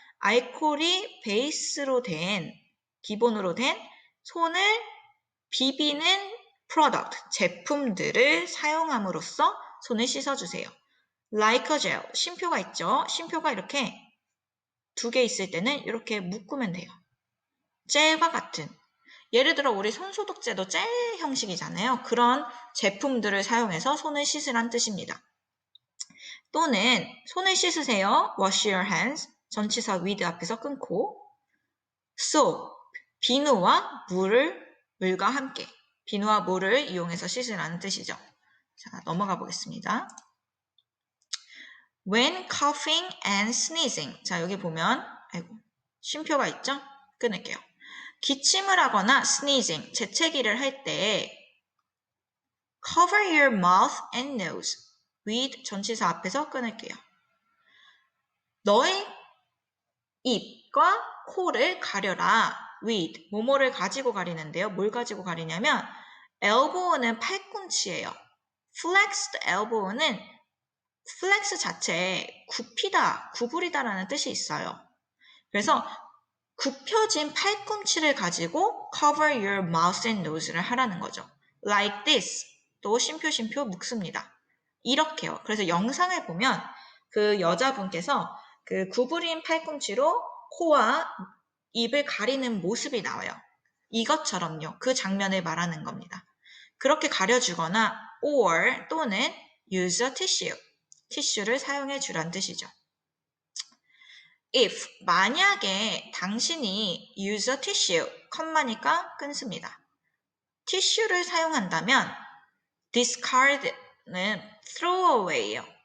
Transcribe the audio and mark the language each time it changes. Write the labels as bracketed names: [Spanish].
[Korean] 알코올이 베이스로 된, 기본으로 된 손을 비비는 프로덕트, 제품들을 사용함으로써 손을 씻어주세요. [English] like a gel, [Korean] 쉼표가 있죠. 쉼표가 이렇게 두 개 있을 때는 이렇게 묶으면 돼요. 젤과 같은. 예를 들어 우리 손소독제도 젤 형식이잖아요. 그런 제품들을 사용해서 손을 씻으란 뜻입니다. 또는 손을 씻으세요. [English] wash your hands. [Korean] 전치사 with 앞에서 끊고 soap, 비누와 물과 함께 비누와 물을 이용해서 씻으라는 뜻이죠. 자, 넘어가 보겠습니다. [English] When coughing and sneezing. [Korean] 자, 여기 보면 쉼표가 있죠? 끊을게요. 기침을 하거나 sneezing, 재채기를 할 때 [English] cover your mouth and nose with [Korean] 전치사 앞에서 끊을게요. 너의 입과 코를 가려라 with 뭐뭐를 가지고 가리는데요. 뭘 가지고 가리냐면 elbow는 팔꿈치예요. flexed elbow는 flex 자체에 굽히다, 구부리다라는 뜻이 있어요. 그래서 굽혀진 팔꿈치를 가지고 [English] cover your mouth and nose [Korean] 를 하라는 거죠. [English] like this. [Korean] 또 쉼표 묶습니다. 이렇게요. 그래서 영상을 보면 그 여자분께서 그 구부린 팔꿈치로 코와 입을 가리는 모습이 나와요. 이것처럼요. 그 장면을 말하는 겁니다. 그렇게 가려주거나 or 또는 [English] use a tissue. [Korean] 티슈를 사용해 주란 뜻이죠. if, 만약에 당신이 [English] use a tissue, [Korean] 컴마니까 끊습니다. 티슈를 사용한다면 discard는 [English] throw away [Korean] 예요.